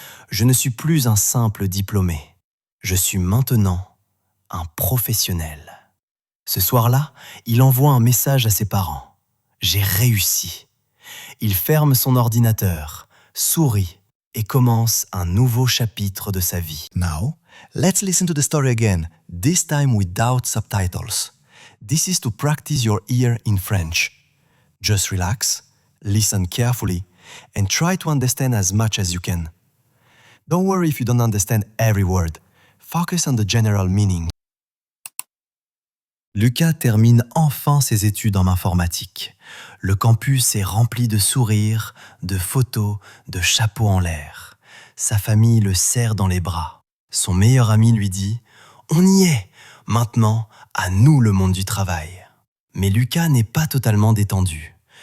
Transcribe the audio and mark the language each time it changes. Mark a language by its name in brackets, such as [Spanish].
[French] Je ne suis plus un simple diplômé. Je suis maintenant un professionnel. » Ce soir-là, il envoie un message à ses parents. « J'ai réussi. » Il ferme son ordinateur, sourit et commence un nouveau chapitre de sa vie. [English] Now, let's listen to the story again, this time without subtitles. This is to practice your ear in French. Just relax, listen carefully, and try to understand as much as you can. Don't worry if you don't understand every word. Focus on the general meaning. [French] Lucas termine enfin ses études en informatique. Le campus est rempli de sourires, de photos, de chapeaux en l'air. Sa famille le serre dans les bras. Son meilleur ami lui dit « On y est! Maintenant, à nous le monde du travail. » Mais Lucas n'est pas totalement détendu.